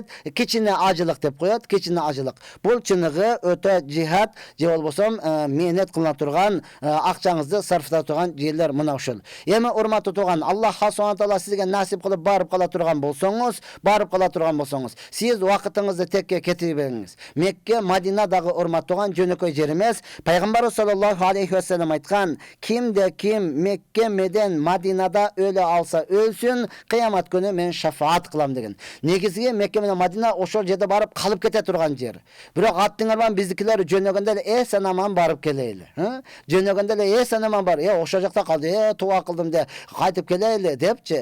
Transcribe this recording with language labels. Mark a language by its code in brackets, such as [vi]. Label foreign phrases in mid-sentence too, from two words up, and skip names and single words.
[ky] Кичине ажылык деп коет, кичине ажылык. Бул чыныгы өтө жихад, же болбосо мээнет кылына турган, акчаңызды сарфта турган жерлер мына ошол. Эми урматтуу тууган, Аллах Субхана Таала сизге насип кылып барып кала турган болсоңуз, сиз убакытыңызды текке кетирбеңиз. Мекке, Мадина дагы урматтуу тууган жөнөкөй жер эмес. Пайгамбар [ar] صلى الله عليه وسلم [ky] айткан, кимде ким Мекке менен Мадинада өлө алса өлсүн, кыямат күнү мен шафаат кылам деген. Негизги Мекке менен Мадина ошол жерде барып калып кете турган жер. Бирок аттыңар биздикилер жөнөгөндө эле санаман барып келели. Жөнөгөндө эле санаман бар. Ошол жакта калды, туа кылдым де, кайтып келели депчи.